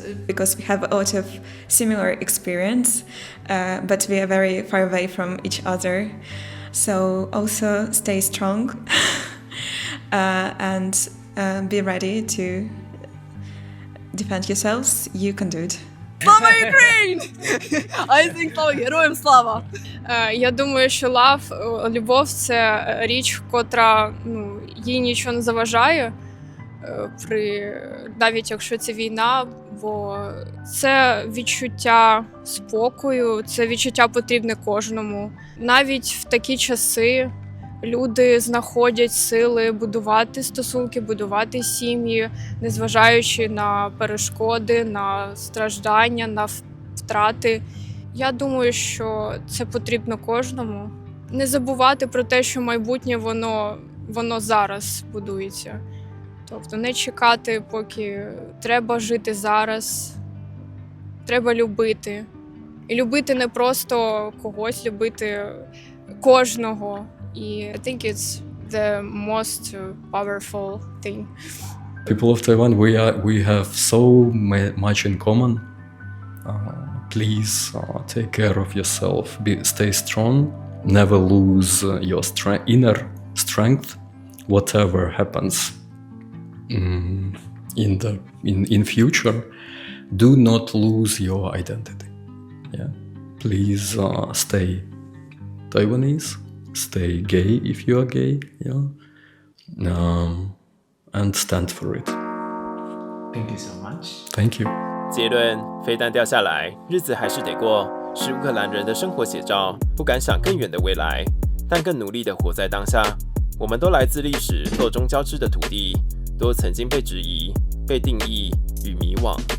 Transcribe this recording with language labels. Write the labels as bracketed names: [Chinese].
[English] Because we have a lot of similar experience, but we are very far away from each other. So also stay strong and be ready to defend yourselves. You can do it. [Ukrainian] Слава Україні! [English] I think [Ukrainian] слава героям слава! Я думаю, що любов – це річ, котра їй нічого не заважає, навіть якщо це війна, бо це відчуття спокою, це відчуття потрібне кожному. Навіть в такі часи люди знаходять сили будувати стосунки, будувати сім'ї, незважаючи на перешкоди, на страждання, на втрати. Я думаю, що це потрібно кожному. Не забувати про те, що майбутнє воно зараз будується. Тобто не чекати, поки треба жити зараз, треба любити. І любити не просто когось, любити кожного. [English] І I think it's the most powerful thing. People of Taiwan, we have so much in common. Please take care of yourself. Stay strong. Never lose your inner strength. Whatever happens in future, do not lose your identity. Please stay Taiwanese. Stay gay if you are gay, and stand for it. Thank you so much. Thank you. [Chinese] 结论：飞弹掉下来，日子还是得过，是乌克兰人的生活写照。不敢想更远的未来，但更努力地活在当下。我们都来自历史错综交织的土地，都曾经被质疑、被定义与迷惘。